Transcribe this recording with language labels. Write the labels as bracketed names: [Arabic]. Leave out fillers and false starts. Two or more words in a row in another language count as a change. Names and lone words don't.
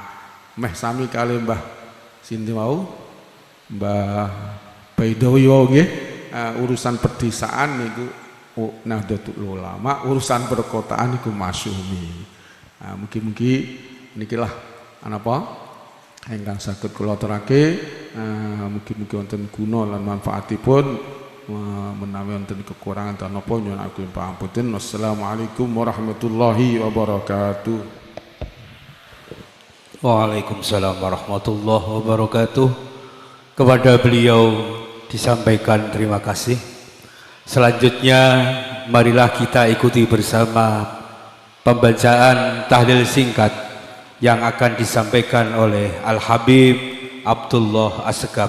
[Javanese] Meh sami kali Mbah sinten wau? Mbah Baidowi nggih, urusan perdesaan niku Nahdlatul Ulama, urusan perkotaan niku Masyumi. Mugi-mugi nikilah apa? Ingkang saged kula terake, mugi-mugi wonten guna lan manfaatipun, menawi wonten kekurangan dan napa nyuwun agung pangapunten. [Arabic] والسلام عليكم ورحمة الله وبركاته. وعليكم السلام ورحمة الله وبركاته. [Indonesian] Kepada beliau disampaikan terima kasih. Selanjutnya marilah kita ikuti bersama pembacaan tahlil singkat yang akan disampaikan oleh Al-Habib Abdullah Assegaf.